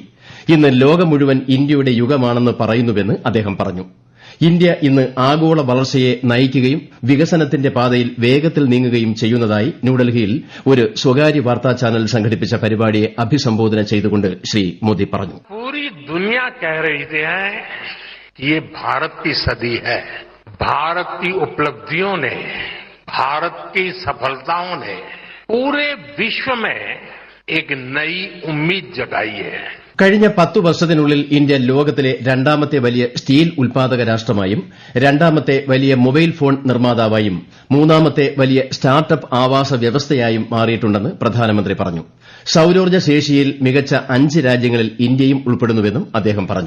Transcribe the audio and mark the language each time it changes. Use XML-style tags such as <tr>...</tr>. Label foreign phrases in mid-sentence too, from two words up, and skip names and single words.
<ml>ഇന്ന് ലോകം മുഴുവൻ ഇന്ത്യയുടെ യുഗമാണെന്ന് പറയുന്നുവെന്ന് അദ്ദേഹം പറഞ്ഞു. ഇന്ത്യ ഇന്ന് ആഗോള വളർച്ചയെ നയിക്കുകയും വികസനത്തിന്റെ പാതയിൽ വേഗത്തിൽ നീങ്ങുകയും ചെയ്യുന്നതായി ന്യൂഡൽഹിയിൽ ഒരു സ്വകാര്യ വാർത്താ ചാനൽ സംഘടിപ്പിച്ച പരിപാടിയെ അഭിസംബോധന ചെയ്തുകൊണ്ട് ശ്രീ മോദി പറഞ്ഞു.</ml> <hi>पूरी दुनिया कह रही है कि ये भारत की सदी है. भारत की उपलब्धियों ने, भारत की सफलताओं ने पूरे विश्व में एक नई उम्मीद जगाई है.</hi> <ml>കഴിഞ്ഞ 10 വർഷത്തിനുള്ളിൽ ഇന്ത്യ ലോകത്തിലെ 2ാമത്തെ വലിയ സ്റ്റീൽ ഉൽപാദക രാഷ്ട്രമായും 2ാമത്തെ വലിയ മൊബൈൽ ഫോൺ നിർമ്മാതാവായും 3ാമത്തെ വലിയ സ്റ്റാർട്ടപ്പ് ആവാസ വ്യവസ്ഥയായും മാറിയിട്ടുണ്ടെന്ന് പ്രധാനമന്ത്രി പറഞ്ഞു. സൌരോർജ്ജ ശേഷിയിൽ മികച്ച 5 രാജ്യങ്ങളിൽ ഇന്ത്യയും ഉൾപ്പെടുന്നുവെന്നും അദ്ദേഹം പറഞ്ഞു.</ml>